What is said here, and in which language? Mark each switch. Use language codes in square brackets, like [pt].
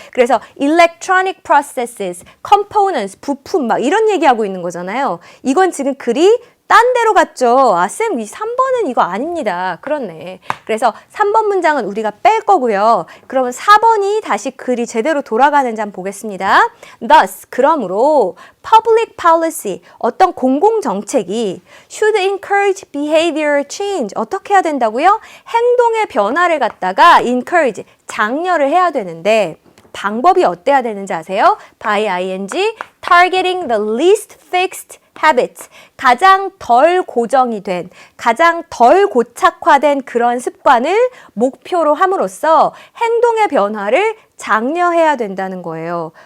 [ko] 그래서 [en] electronic processes, components, [ko] 부품 막 이런 얘기하고 있는 거잖아요. 이건 지금 글이 딴 데로 갔죠. 아, 쌤, 이 3번은 이거 아닙니다. 그렇네. 그래서 3번 문장은 우리가 뺄 거고요. 그러면 4번이 다시 글이 제대로 돌아가는지 한번 보겠습니다. [en] Thus, [ko] 그러므로 [en] public policy, [ko] 어떤 공공정책이 [en] should encourage behavioral change. [ko] 어떻게 해야 된다고요? 행동의 변화를 갖다가 encourage, 장려를 해야 되는데 방법이 어때야 되는지 아세요? [en] by ing, targeting the least fixed habits, [ko] 가장 덜 고정이 된, 가장 덜 고착화된 그런 습관을 목표로 함으로써 행동의 변화를 장려해야 된다는 거예요.